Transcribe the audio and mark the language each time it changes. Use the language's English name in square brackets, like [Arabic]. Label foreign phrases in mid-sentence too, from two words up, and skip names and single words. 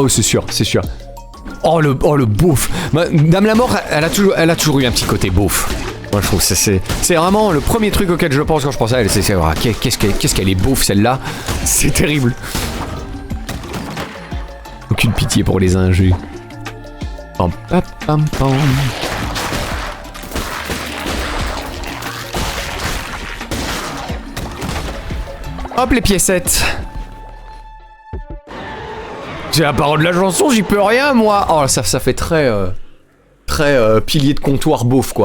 [French] Oh, c'est sûr, c'est sûr. Oh le beauf. Dame la Mort, elle a toujours eu un petit côté beauf. Moi je trouve que c'est vraiment le premier truc auquel je pense quand je pense à elle. C'est qu'est-ce qu'elle est beauf celle-là. C'est terrible. Aucune pitié pour les injus. Pam pam pam pam. Hop les piécettes. C'est la parole de la chanson, j'y peux rien moi. Oh ça fait très pilier de comptoir beauf quoi.